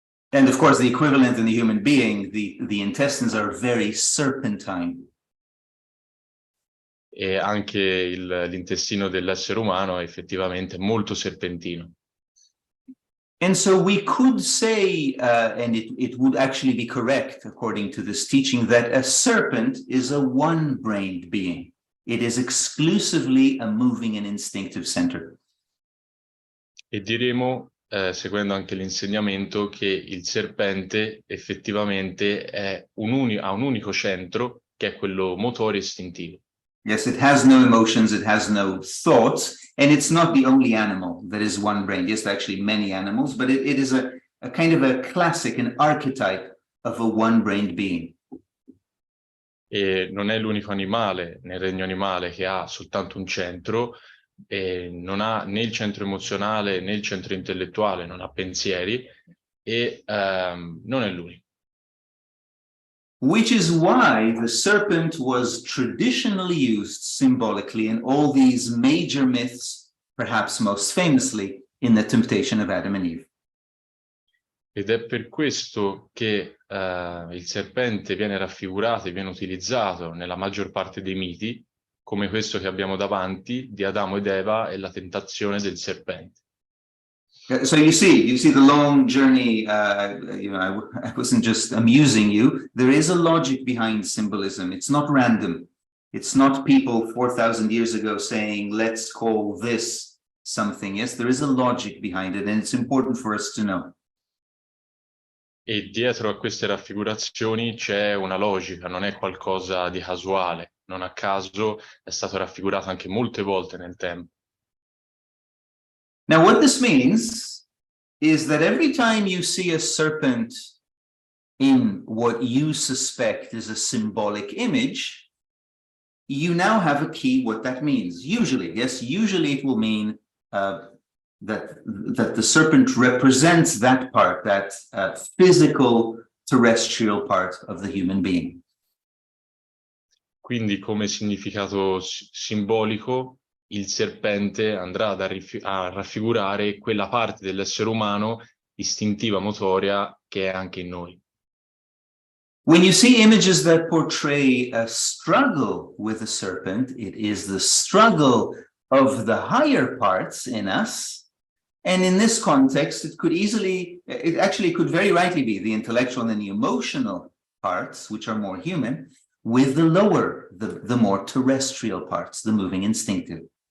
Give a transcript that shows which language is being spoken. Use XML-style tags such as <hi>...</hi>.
<en>And of course, the equivalent in the human being, the intestines are very serpentine.</en> <it>E anche l'intestino dell'essere umano è effettivamente molto serpentino.</it> <en>And so we could say, and it would actually be correct according to this teaching, that a serpent is a one-brained being. It is exclusively a moving and instinctive center.</en> <it>E diremo, seguendo anche l'insegnamento, che il serpente effettivamente ha un unico centro, che è quello motore istintivo.</it> <en>Yes, it has no emotions, it has no thoughts, and it's not the only animal that is one-brained. Yes, there are actually many animals, but it is a kind of a classic, an archetype of a one-brained being.</en> <it>E non è l'unico animale nel regno animale che ha soltanto un centro, e non ha né il centro emozionale né il centro intellettuale, non ha pensieri, e non è l'unico.</it> <en>which is why the serpent was traditionally used symbolically in all these major myths, perhaps most famously in the temptation of Adam and Eve.</en> <it>Ed è per questo che il serpente viene raffigurato e viene utilizzato nella maggior parte dei miti, come questo che abbiamo davanti, di Adamo ed Eva e la tentazione del serpente.</it> <en>So you see the long journey, I wasn't just amusing you. There is a logic behind symbolism. It's not random. It's not people 4,000 years ago saying, let's call this something. Yes, there is a logic behind it, and it's important for us to know.</en> <it>E dietro a queste raffigurazioni c'è una logica, non è qualcosa di casuale. Non a caso è stato raffigurato anche molte volte nel tempo.</it> <en>Now, what this means is that every time you see a serpent in what you suspect is a symbolic image, you now have a key what that means. Usually, yes, usually it will mean that the serpent represents that part, that physical terrestrial part of the human being. Quindi come significato simbolico, il serpente andrà a raffigurare quella parte dell'essere umano istintiva, motoria, che è anche in noi. When you see images that portray a struggle with a serpent, it is the struggle of the higher parts in us. And in this context, it actually could very rightly be the intellectual and the emotional parts, which are more human, with the lower, the more terrestrial parts, the moving instinctive.</en>